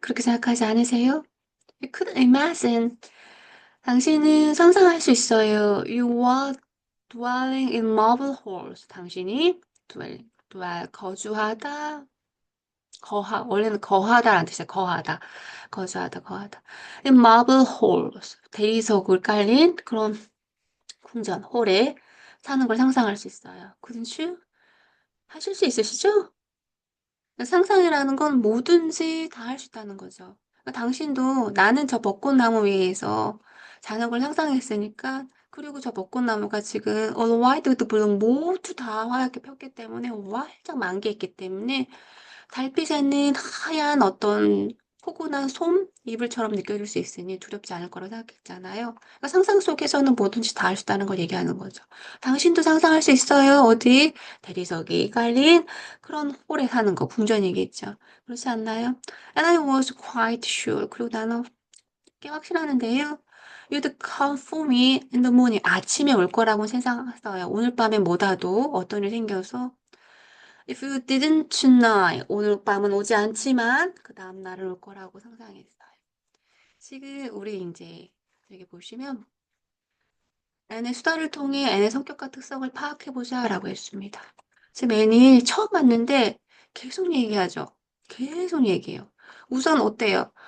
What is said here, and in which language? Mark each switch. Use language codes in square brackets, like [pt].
[ko] 그렇게 생각하지 않으세요? [en] You could imagine. [ko] 당신은 상상할 수 있어요. [en] You were dwelling in marble halls. [ko] 당신이 거주하다, 원래는 거하다라는 뜻이야. 거주하다. [en] In marble halls. [ko] 대리석을 깔린 그런 궁전, 홀에 사는 걸 상상할 수 있어요. [en] couldn't you? [ko] 하실 수 있으시죠? 상상이라는 건 뭐든지 다 할 수 있다는 거죠. 그러니까 당신도 나는 저 벚꽃나무 위에서 자는 걸 상상했으니까, 그리고 저 벚꽃나무가 지금 [en] all white with bloom [ko] 모두 다 하얗게 폈기 때문에 활짝 만개했기 때문에 달빛에는 하얀 어떤 포근한 이불처럼 느껴질 수 있으니 두렵지 않을 거라고 생각했잖아요. 그러니까 상상 속에서는 뭐든지 다 할 수 있다는 걸 얘기하는 거죠. 당신도 상상할 수 있어요. 어디? 대리석이 깔린 그런 홀에 사는 거, 궁전이겠죠. 그렇지 않나요? [en] And I was quite sure. [ko] 그리고 나는 꽤 확신하는데요. [en] You'd come for me in the morning. [ko] 아침에 올 거라고 생각했어요. 오늘 밤에 뭐라도 어떤 일이 생겨서 [en] If you didn't tonight, [ko] 오늘 밤은 오지 않지만 그 다음 날은 올 거라고 상상했어요. 지금 우리 이제 여기 보시면 N의 수다를 통해 N의 성격과 특성을 파악해보자라고 했습니다. 지금 N이 처음 봤는데 계속 얘기하죠. 계속 얘기해요. 우선 어때요?